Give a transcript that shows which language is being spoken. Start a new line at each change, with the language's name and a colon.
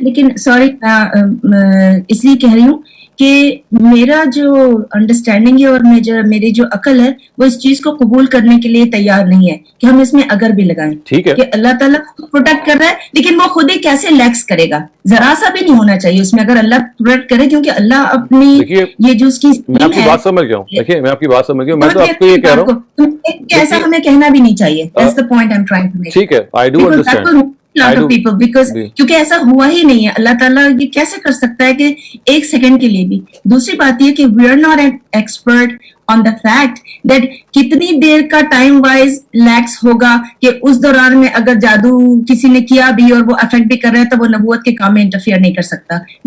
Urdu: لیکن سوری اس لیے کہہ رہی ہوں کہ میرا جو انڈرسٹینڈنگ ہے اور میری جو عقل ہے وہ اس چیز کو قبول کرنے کے لیے تیار نہیں ہے کہ ہم اس میں اگر بھی لگائیں. ٹھیک ہے کہ اللہ تعالیٰ پروٹیکٹ کر رہا ہے, لیکن وہ خود ہی کیسے لیکس کرے گا, ذرا سا بھی نہیں ہونا چاہیے اس میں اگر اللہ پروٹیکٹ کرے, کیونکہ اللہ اپنی یہ جو اس کی میں آپ کی بات سمجھ گیا ہوں. دیکھیے میں آپ کی بات سمجھ گیا ہوں, میں تو آپ کو یہ کہہ رہا ہوں ایسا ہمیں کہنا بھی نہیں چاہیے.
English: That's the point I'm trying to make.
Urdu: ٹھیک ہے,
English: I do understand.
Urdu: کیونکہ ایسا ہوا ہی نہیں ہے. اللہ تعالیٰ یہ کیسے کر سکتا ہے کہ ایک سیکنڈ کے لیے بھی. دوسری بات یہ کہ
English: we are not an expert on the fact that
Urdu: کتنی دیر کا ٹائم وائز لیکس ہوگا کہ اس دوران میں اگر جادو کسی نے کیا بھی اور وہ افیکٹ بھی کر رہا ہے تو وہ نبوت کے کام میں انٹرفیئر نہیں کر سکتا.